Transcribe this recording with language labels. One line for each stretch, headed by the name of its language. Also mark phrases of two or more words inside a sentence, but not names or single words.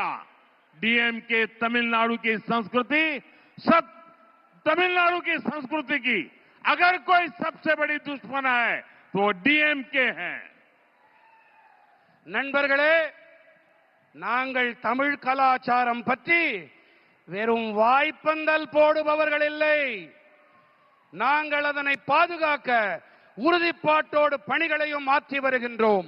Hindi: डीएमके तमिलनाडु की संस्कृति, तमिलनाडु की संस्कृति की अगर कोई सबसे बड़ी दुश्मन है तो तो डीएमके है।
Tamil: நண்பர்களே, நாங்கள் தமிழ் கலாச்சாரம் பற்றி வெறும் வாய்ப்பந்தல் போடுபவர்கள் இல்லை. நாங்கள் அதனை பாதுகாக்க உறுதிப்பாட்டோடு பணிகளையும் மாற்றி வருகின்றோம்.